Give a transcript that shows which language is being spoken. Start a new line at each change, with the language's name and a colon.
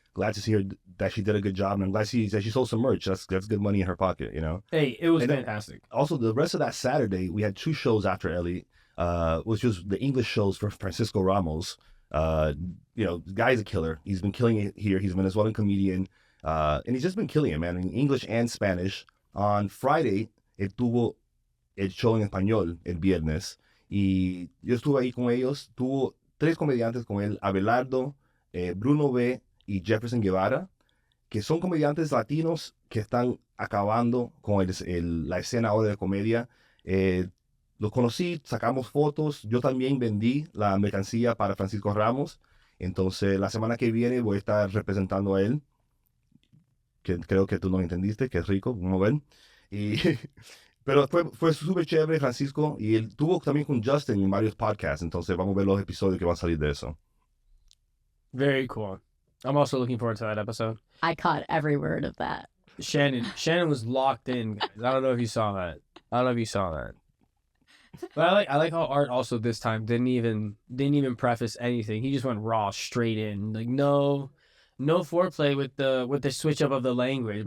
English: Glad to see her that she did a good job, and I'm glad that she sold some merch. That's good money in her pocket, you know. Hey, it was fantastic. Also, the rest of that Saturday, we had two shows after Ellie, which was the English shows for Francisco Ramos. You know, the guy's a killer. He's been killing it here. He's a Venezuelan comedian, and he's just been killing it, man, in English and Spanish. On Friday,
Spanish: él tuvo el show en español el viernes, y yo estuve ahí con ellos. Tuvo tres comediantes con él, Abelardo, Bruno B. y Jefferson Guevara, que son comediantes latinos que están acabando con la escena ahora de comedia. Los conocí, sacamos fotos, yo también vendí la mercancía para Francisco Ramos, entonces la semana que viene voy a estar representando a él, que creo que tú no entendiste, que es rico, vamos a ver. Pero fue súper chévere Francisco, y él tuvo también con Justin en varios podcasts, entonces vamos a ver los episodios que van a salir de eso.
English: Very cool. I'm also looking forward to that episode. I caught every word of that. Shannon was locked in, guys. I don't know if you saw that. But I like how Art also this time didn't even preface anything. He just went raw straight in. Like no foreplay with the switch up of the language.